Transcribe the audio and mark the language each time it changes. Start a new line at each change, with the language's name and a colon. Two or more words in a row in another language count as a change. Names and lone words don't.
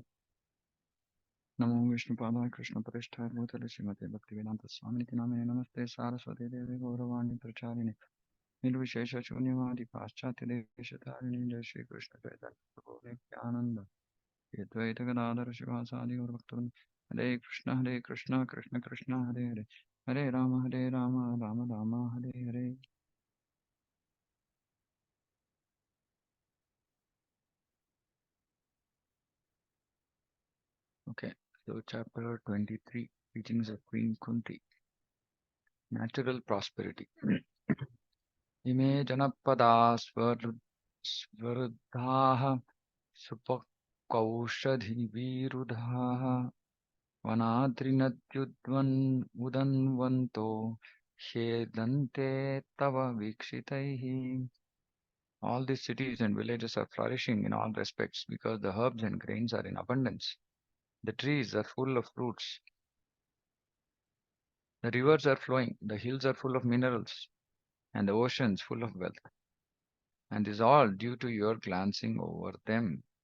Sanskrit: Namo Vishnupadaya Krishna Parishthaya Bhutale Srimate Bhaktivedanta Swamiti Namane Namaste Saraswati Devi Gauravani Pracharini Nirvishesha Shunyavadi Paschatya Devishatarini Jai Shri Krishna Chaitanya Prabhu Nityananda Advaita Gadadhara Shivasadi Gaurabhaktavan Hare Krishna Krishna Krishna Hare Hare Hare Rama Rama Rama Hare Hare.
English: Okay, so chapter 23, Teachings of Queen Kunti. Natural prosperity.
Sanskrit: Ime janapada svarudhaha supakaushadhi virudhaha vanadrinadyudvan udanvanto shedante tava vikshitaihi.
English: All these cities and villages are flourishing in all respects because the herbs and grains are in abundance. The trees are full of fruits. The rivers are flowing. The hills are full of minerals. And the oceans full of wealth. And this all due to your glancing over them.